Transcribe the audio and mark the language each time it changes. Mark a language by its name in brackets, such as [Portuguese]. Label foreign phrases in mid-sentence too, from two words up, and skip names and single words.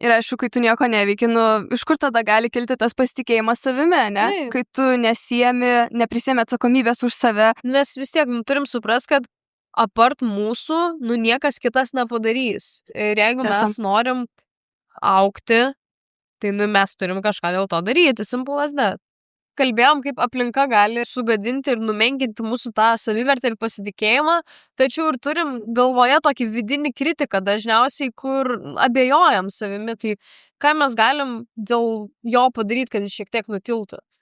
[Lithuanian] Ir aišku, kai tu nieko neveiki, iš kur tada gali kilti tas pasitikėjimas savimi, ne? Taip. Kai tu neprisiemi atsakomybės už save. Nes vis tiek turim suprast, kad apart mūsų, niekas kitas nepadarys. Ir jeigu mes norim augti, tai mes turim kažką dėl to daryti, [English] simple as that. [Lithuanian] Kalbėjom, kaip aplinka gali sugadinti ir numenkinti mūsų tą savivertę ir pasitikėjimą, tačiau ir turim galvoje tokį vidinį kritiką dažniausiai, kur abejojam savimi, tai ką mes galim dėl jo padaryti, kad jis šiek tiek nutiltų?